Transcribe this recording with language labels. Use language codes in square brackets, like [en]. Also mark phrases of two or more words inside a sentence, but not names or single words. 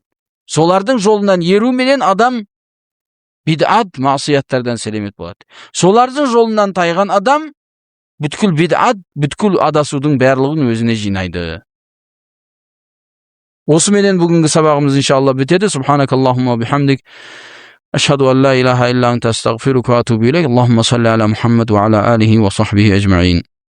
[kk] Солардың жолынан еру менен адам бид'ат, маасияттардан селемет болады. Солардың жолынан тайған адам бүткіл бид'ат, бүткіл адасудың барлығын өзіне жинайды. Осы менен бүгінгі сабағымыз иншалла бітеді. [ar] سبحانك اللهم بحمدك أشهد أن لا إله إلا أنت أستغفرك وأتوب إليك. اللهم صل على محمد وعلى آله وصحبه أجمعين.